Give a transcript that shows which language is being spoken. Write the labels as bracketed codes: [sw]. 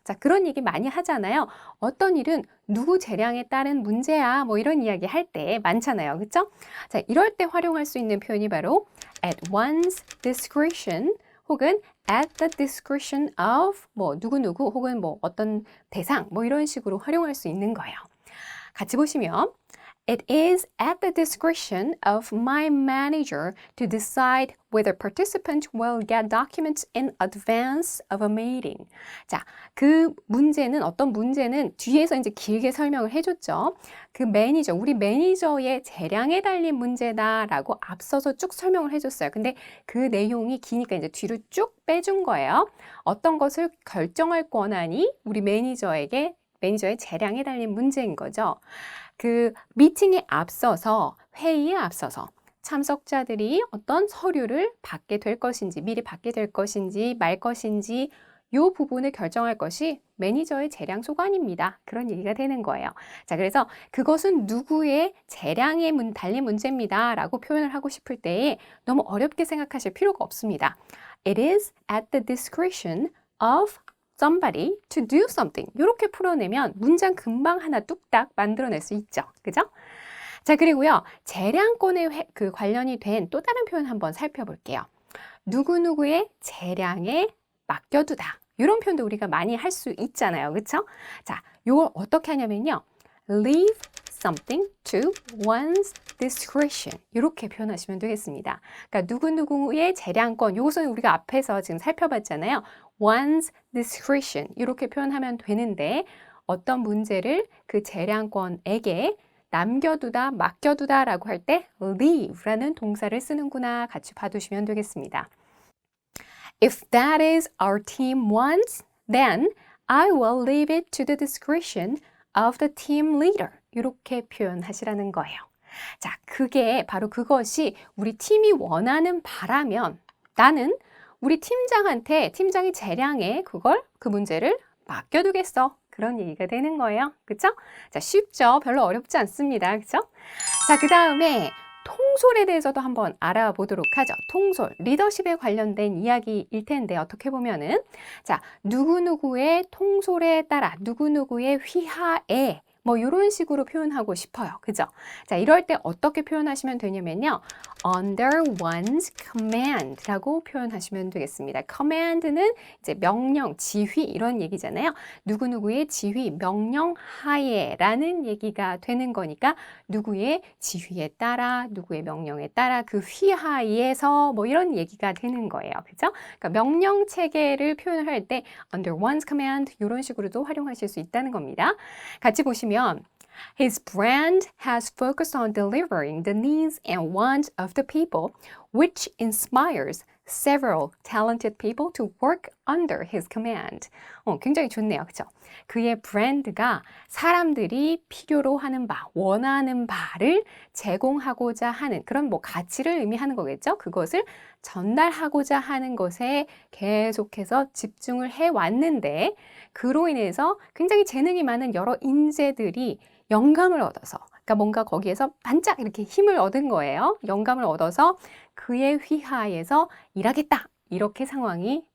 [ko] 자, 그런 얘기 많이 하잖아요. 어떤 일은 누구 재량에 따른 문제야, 뭐 이런 이야기 할 때 많잖아요. 그렇죠? 자, 이럴 때 활용할 수 있는 표현이 바로 [en] at one's discretion [ko] 혹은 [en] at the discretion of [ko] 뭐 누구누구 혹은 뭐 어떤 대상 뭐 이런 식으로 활용할 수 있는 거예요. 같이 보시면 [en] It is at the discretion of my manager to decide whether participants will get documents in advance of a meeting. [ko] 자, 그 문제는 어떤 문제는 뒤에서 이제 길게 설명을 해줬죠. 그 매니저, 우리 매니저의 재량에 달린 문제다라고 앞서서 쭉 설명을 해줬어요. 근데 그 내용이 기니까 이제 뒤로 쭉 빼준 거예요. 어떤 것을 결정할 권한이 우리 매니저의 재량에 달린 문제인 거죠. 그 미팅에 앞서서 회의에 앞서서 참석자들이 어떤 서류를 받게 될 것인지 미리 받게 될 것인지 말 것인지 이 부분을 결정할 것이 매니저의 재량 소관입니다. 그런 얘기가 되는 거예요. 자, 그래서 그것은 누구의 재량에 달린 문제입니다. 라고 표현을 하고 싶을 때에 너무 어렵게 생각하실 필요가 없습니다. [en] It is at the discretion of somebody to do something. [ko] 이렇게 풀어내면 문장 금방 하나 뚝딱 만들어낼 수 있죠. 그죠? 자, 그리고요. 재량권에 관련이 된 또 다른 표현 한번 살펴볼게요. 누구누구의 재량에 맡겨두다. 이런 표현도 우리가 많이 할 수 있잖아요. 그렇죠? 자, 이걸 어떻게 하냐면요. [en] leave something to one's discretion. [ko] 이렇게 표현하시면 되겠습니다. 그러니까 누구누구의 재량권, 이것은 우리가 앞에서 지금 살펴봤잖아요. [en] one's discretion. [ko] 이렇게 표현하면 되는데 어떤 문제를 그 재량권에게 남겨두다, 맡겨두다 라고 할 때 leave라는 동사를 쓰는구나 같이 봐두시면 되겠습니다. [en] If that is our team wants, then I will leave it to the discretion of the team leader. [ko] 이렇게 표현하시라는 거예요. 자, 바로 그것이 우리 팀이 원하는 바라면 나는 우리 팀장이 재량에 그 문제를 맡겨두겠어. 그런 얘기가 되는 거예요. 그쵸? 자, 쉽죠? 별로 어렵지 않습니다. 그쵸? 자, 그 다음에 통솔에 대해서도 한번 알아보도록 하죠. 통솔, 리더십에 관련된 이야기일 텐데 어떻게 보면은 자, 누구누구의 통솔에 따라 누구누구의 휘하에 뭐 이런 식으로 표현하고 싶어요. 그죠? 자, 이럴 때 어떻게 표현하시면 되냐면요. [en] under one's command [ko] 라고 표현하시면 되겠습니다. command는 이제 명령, 지휘 이런 얘기잖아요. 누구누구의 지휘, 명령 하에라는 얘기가 되는 거니까 누구의 지휘에 따라, 누구의 명령에 따라 그 휘하에서 뭐 이런 얘기가 되는 거예요. 그죠? 그러니까 명령 체계를 표현을 할 때 [en] under one's command [ko] 이런 식으로도 활용하실 수 있다는 겁니다. 같이 보시면 [en] His brand has focused on delivering the needs and wants of the people, which inspires several talented people to work under his command. [ko] 굉장히 좋네요. 그렇죠? 그의 브랜드가 사람들이 필요로 하는 바, 원하는 바를 제공하고자 하는 그런 뭐 가치를 의미하는 거겠죠? 그것을 전달하고자 하는 것에 계속해서 집중을 해왔는데 그로 인해서 굉장히 재능이 많은 여러 인재들이 영감을 얻어서 그러니까 뭔가 거기에서 반짝 이렇게 힘을 얻은 거예요. 영감을 얻어서 그의 휘하에서 일하겠다. 이렇게 상황이